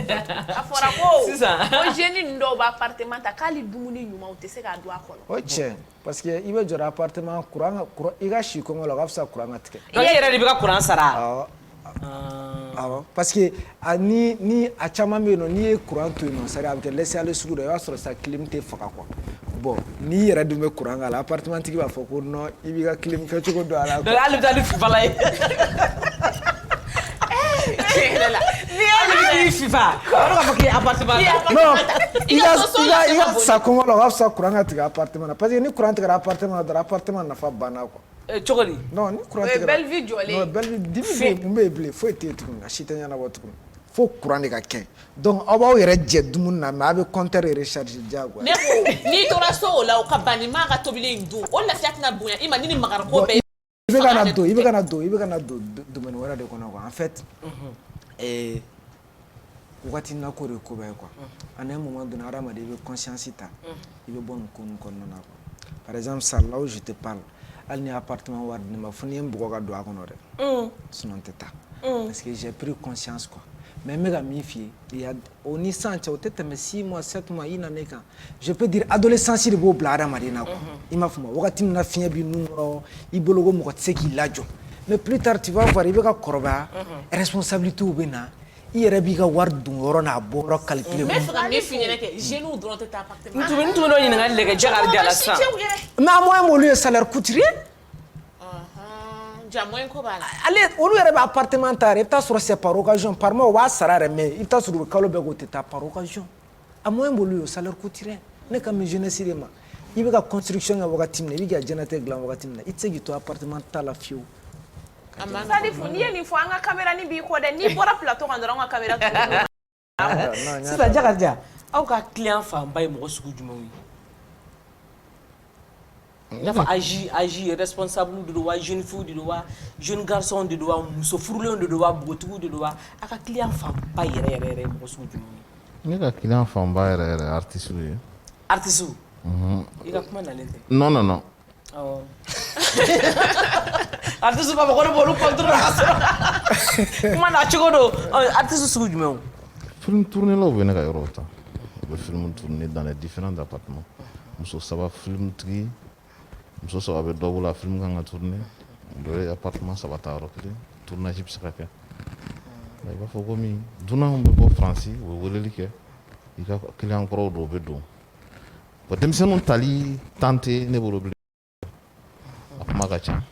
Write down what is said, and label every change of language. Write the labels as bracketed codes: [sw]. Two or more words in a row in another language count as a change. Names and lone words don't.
[bm] A fɔra ko jeune ninnu dɔw bɛ appartement ta k'hali dumuni ɲuman u tɛ se k'a dun a kɔnɔ. O tiɲɛ parce que i bɛ jɔ appartement courant i ka si kɔngɔ la o ka fisa courant ka tigɛ. I yɛrɛ de bɛ ka courant sara. Awɔ parce que ni a caman bɛ yen nɔ n'i ye courant to yen nɔ [fr] c'est à dire [bm] a bɛ kɛ [fr] laisser aller [bm] sugu dɔ i b'a sɔrɔ sa clim tɛ faga quoi. Bon n'i yɛrɛ dun bɛ courant k'a la appartement tigi b'a fɔ ko non i b'i ka clim kɛ cogo dɔn a la. Donc hali bɛ taa ni fifa la ye. N'i y'ale fifa o b'a fɔ k'i ye appartement ta. Non i ka sa kɔngɔ la o ka fisa courant ka tigɛ appartement na parce que ni courant tigɛra appartement na dɔrɔn appartement nafa banna quoi. Chogoli. Non, ni courant tigɛra. [fr] Belle vie [bm] jɔlen. Non, belle vie dimi mun bɛ yen bilen foyi tɛ yen tuguni a si tɛ ɲɛnabɔ tuguni fo courant de ka kɛ donc aw b'aw yɛrɛ jɛ dumuni na mais a bɛ [fr] compteur recharger [bm] diyagoya. Ne ko n'i tora so o la o ka ban nin maa ka tobili in dun o lafiya tɛna bonya i ma ni nin magara ko bɛɛ. I bɛ ka na don domaine wɛrɛ de kɔnɔ [fr] quoi en fait [bm] wagati na ko de ko bɛɛ quoi [fr] à un moment donné [bm] hadamaden i bɛ conscience ta i bɛ bɔ nin ko ninnu kɔnɔna na [fr] quoi par exemple ça là où je te parle [bm] hali ni appartement wari di ne ma fo ni ye n bugɔ ka don a kɔnɔ dɛ sinon n tɛ taa [fr] parce que j'ai pris conscience quoi mais [bm] n bɛ ka min f'i ye o ni sisan cɛ o tɛ tɛmɛ 6 mois 7 mois i na ne kan [fr] je peux dire adolescence [bm] de b'o bila hadamaden na quoi i m'a faamu wagati min na fiɲɛ b'i nun kɔrɔ i bolo ko mɔgɔ tɛ se k'i lajɔ [fr] mais plus tard tu vas voir [bm] i bɛ ka kɔrɔbaya responsabilités bɛ na i yɛrɛ b'i ka wari dun yɔrɔ n'a bɔ yɔrɔ calculer. n bɛ fɛ ka min f'i ɲɛna kɛ jeunes dɔrɔn tɛ taa appartement. n tun bɛ n'o ɲininkali de kɛ Jakari Jara sisan. mais a moyen m'olu ye [fr] salaire coûtier. [bm] ja moyen ko b'a la. ale olu yɛrɛ bɛ appartement ta yɛrɛ i bɛ taa sɔrɔ [fr] c'est par occasion par mois [bm] o b'a sara yɛrɛ mais i bɛ taa sɔrɔ u bɛ kalo bɛɛ k'o tɛ taa [fr] par occasion [bm] a moyen m'olu ye [fr] salaire coûtier [bm] ne ka min jeunesse de ma i bɛ ka construction kɛ wagati min na i bɛ ka diɲɛnatigɛ dilan wagati min na i tɛ se k'i to appartement ta la fiyewu. Salifu n'i ye nin fɔ an ka caméra ni b'i kɔ dɛ n'i bɔra plateau kan dɔrɔn an ka caméra tuguni. Sisan Jakari Jara aw ka client fanba ye mɔgɔ sugu jumɛnw ye. I n'a fɔ [fr] âge responsable [bm] de don wa [fr] jeune fille [bm] de don wa [fr] jeune garçon [bm] de don wa muso furulenw de don wa npogotigiw de don wa a ka client fanba yɛrɛ yɛrɛ ye mɔgɔ sugu jumɛnw ye. Ne ka client fanba yɛrɛ artiste ye. Artiste. I ka kuma nalen tɛ. Non. Artiste b'a fɔ ko ne b'olu contrôler ka sɔrɔ kuma na cogo don artiste sugu jumɛnw. Film tourné law bɛ ne ka yɔrɔ ta u bɛ [fr] film tourner dans les différents appartements [bm] muso saba film tigi muso saba bɛ dɔ bolo a film kan ka tourner dɔ ye appartement saba ta yɔrɔ kelen tournage bɛ se ka kɛ i b'a fɔ komi dunanw bɛ bɔ Faransi u bɛ weleli kɛ i ka client kɔrɔw dɔw bɛ don bon denmisɛnninw tali temps tɛ ne bolo bilen a kuma ka ca.